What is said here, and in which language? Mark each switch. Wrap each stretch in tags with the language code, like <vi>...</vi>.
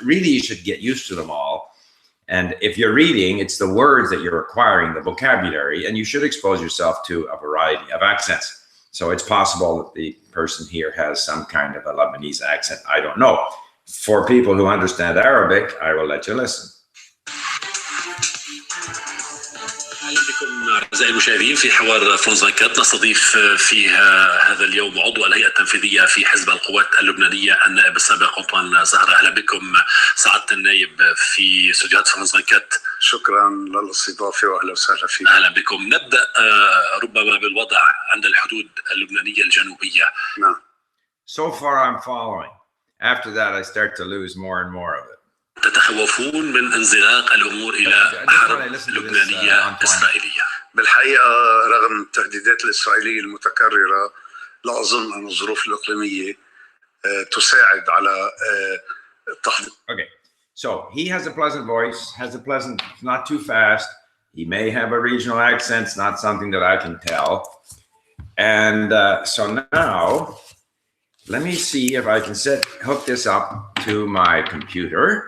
<en>Really, you should get used to them all. And if you're reading, it's the words that you're acquiring, the vocabulary, and you should expose yourself to a variety of accents. So it's possible that the person here has some kind of a Lebanese accent. I don't know. For people who understand Arabic, I will let you listen.</en> <ar>اهلا بكم اعزائي المشاهدين في حوار فرانس 24. نستضيف فيها هذا اليوم عضو الهيئه التنفيذيه في حزب القوات اللبنانيه النائب السابق أنطوان زهرة. اهلا بكم سعاده النائب في استوديوهات فرانس 24. شكرا للاستضافه واهلا وسهلا فيك. اهلا بكم. نبدا ربما بالوضع عند الحدود اللبنانيه الجنوبيه. نعم.</ar> <en>So far I'm following. After that I start to lose more and more of it.</en> <ar>تتخوفون من انزلاق الامور الى حرب لبنانيه اسرائيليه؟ بالحقيقه رغم التهديدات الاسرائيليه المتكرره لا اظن ان الظروف الاقليميه تساعد على تحضير.</ar> <en>Okay, so he has a pleasant voice, has a pleasant, not too fast. He may have a regional accent, it's not something that I can tell. And so now let me see if I can hook this up to my computer.</en>